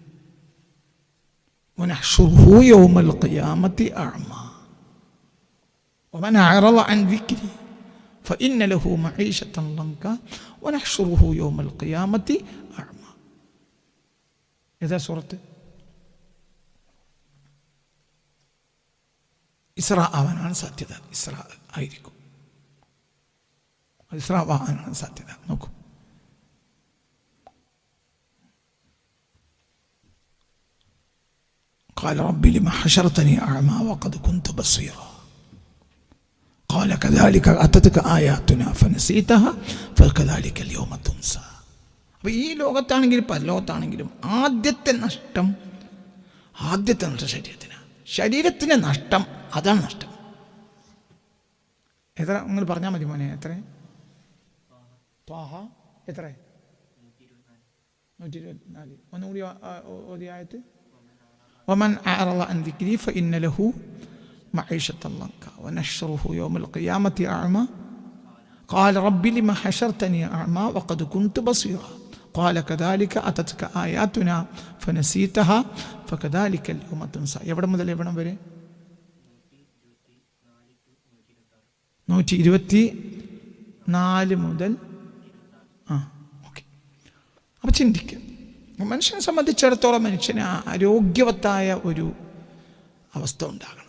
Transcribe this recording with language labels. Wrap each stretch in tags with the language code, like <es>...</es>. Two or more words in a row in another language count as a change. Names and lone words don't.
<ar>ونحشره يوم القيامة أعمى ومن أعرض عن ذكري فإن له معيشة ضنكا ونحشره يوم القيامة أعمى.</ar> <ml>ഏതാ സൂറത്ത്? ഇസ്രാ ആവാനാണ് സാധ്യത. ഇസ്രാ ആയിരിക്കും, ഇസ്രാ ആവാനാണ് സാധ്യത. നോക്കൂ,</ml> <ar>قال رب لم حشرتني أعمى وقد كنت بصيرا قال كذلك أتتك آياتنا فنسيتها فكذلك اليوم تنسى.</ar> <ml>അപ്പോൾ ഈ ലോകത്താണെങ്കിലും പരലോകത്താണെങ്കിലും ആദ്യത്തെ നഷ്ടം ശരീരത്തിനാണ്. ശരീരത്തിൻ്റെ നഷ്ടം, അതാണ് നഷ്ടം. എത്ര നിങ്ങൾ പറഞ്ഞാൽ മതി മോനെ? എത്ര? എത്ര? 124. ഒന്നുകൂടി ഓതിയായത്</ml> <ar>ومن أعرض عن ذكري فإن له معيشة ضنكا ونحشره يوم القيامة أعمى قال رب لم حشرتني أعمى وقد كنت بصيرا قال كذلك أتتك آياتنا فنسيتها فكذلك اليوم تنسى.</ar> <ml>എവിടെ മുതൽ എവിടം വരെ? 124 മുതൽ. ഓക്കെ. അപ്പം ചിന്തിക്കുക, മനുഷ്യനെ സംബന്ധിച്ചിടത്തോളം മനുഷ്യന് ആരോഗ്യവത്തായ ഒരു അവസ്ഥ ഉണ്ടാകണം.</ml>